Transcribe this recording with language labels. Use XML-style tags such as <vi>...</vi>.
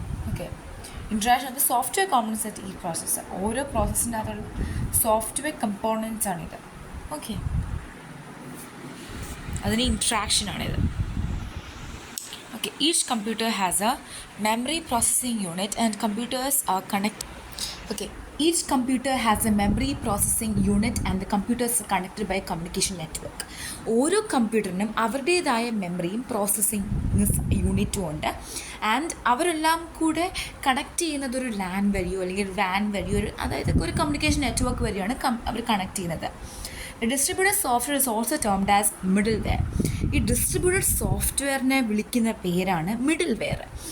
<en>Okay, interaction of the software components at ഈ processor.</en> <ml>ഓരോ പ്രോസസ്സിൻ്റെ അകത്തുള്ള സോഫ്റ്റ്വെയർ കമ്പോണൻസ് ആണിത്. ഓക്കെ, അതിന് ഇൻട്രാക്ഷനാണിത്.</ml> <en>Okay, each computer has a memory processing unit and computers are connect. Okay, each computer has a memory processing unit and the computers are connected by a communication network.</en> <ml>ഓരോ കമ്പ്യൂട്ടറിനും അവരുടേതായ മെമ്മറിയും processing യൂണിറ്റും ഉണ്ട്. And അവരെല്ലാം കൂടെ connect ചെയ്യുന്നത് ഒരു LAN വഴിയോ അല്ലെങ്കിൽ വാൻ വഴിയോ, അതായത് ഒരു കമ്മ്യൂണിക്കേഷൻ നെറ്റ്വർക്ക് വഴിയാണ് അവർ കണക്ട് ചെയ്യുന്നത്.</ml> <en>Distributed software is also termed as middleware.</en> <ml>ഈ ഡിസ്ട്രിബ്യൂട്ടഡ് സോഫ്റ്റ്വെയറിനെ വിളിക്കുന്ന പേരാണ് മിഡിൽ വെയർ.</ml>